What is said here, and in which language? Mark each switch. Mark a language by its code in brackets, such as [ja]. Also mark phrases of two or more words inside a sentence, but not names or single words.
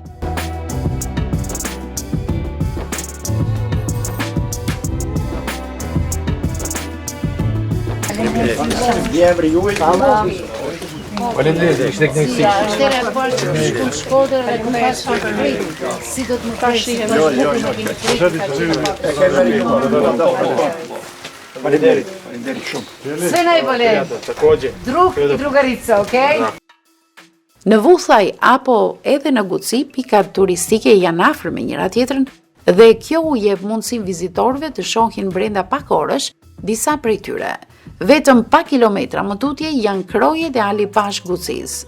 [sq] Faleminderit, ishte kënaqësi. Si do të më tashin? Faleminderit shumë. [sr] Sve najbolje. Drug i drugarica, okay? [sq] Në Vuthllaj apo edhe në Guci, pikat turistike janë afër me njëra tjetrën dhe kjo u jep mundësinë vizitorëve të shohin brenda pak orësh disa prej tyre. Vetëm pak kilometra më tutje janë krojet e Ali Pash Gucis.